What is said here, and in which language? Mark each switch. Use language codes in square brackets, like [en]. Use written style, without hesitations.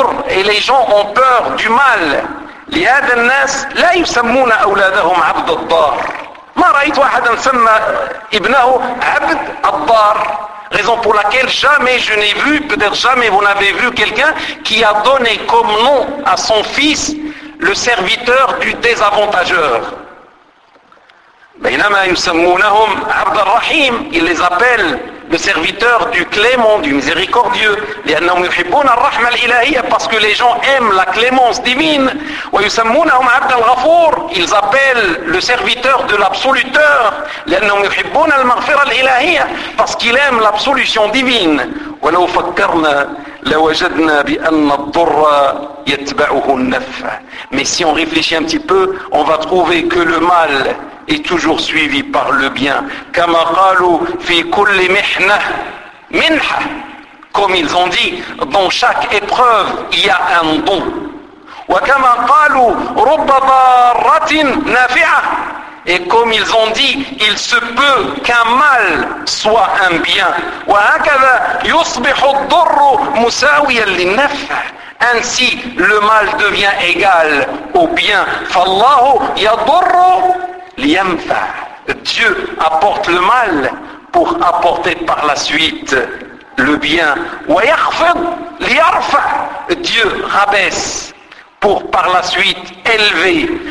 [fr] Et les gens ont peur du mal. [ar] لهذا الناس لا يسمون أولادهم عبد الدار. ما رأيت أحدا سمى ابنه عبد الدار. [fr] Raison pour laquelle jamais je n'ai vu, peut-être jamais vous n'avez vu quelqu'un qui a donné comme nom à son fils le serviteur du désavantageur. [ar] بينما يسمونهم عبد الرحيم. [fr] Il les appelle le serviteur du clément, du miséricordieux. [ar] لأنهم يحبون الرحمة الإلهية, [fr] parce que les gens aiment la clémence divine. [ar] ويسمونهم عبد الغفور. [fr] Ils appellent le serviteur de l'absoluteur. [ar] لأنهم يحبون المغفرة الإلهية, [fr] parce qu'ils aiment l'absolution divine. [ar] ولو فكرنا لوجدنا بأن الضر يتبعه النفع. [fr] Mais si on réfléchit un petit peu, on va trouver que le mal est toujours suivi par le bien. [ar] كما قالوا في كل محنة منحة. [fr] Comme ils ont dit, dans chaque épreuve, il y a un don. [ar] وكما قالوا رب ضارة نافعة. [fr] Et comme ils ont dit, il se peut qu'un mal soit un bien. [ar] وهكذا يصبح الضر مساويا للنفع. [fr] Ainsi, le mal devient égal au bien. [ar] فالله يضر لينفع. [fr] Dieu apporte le mal pour apporter par la suite le bien. [ar] ويخفض ليرفع. [fr] Dieu rabaisse pour par la suite élever.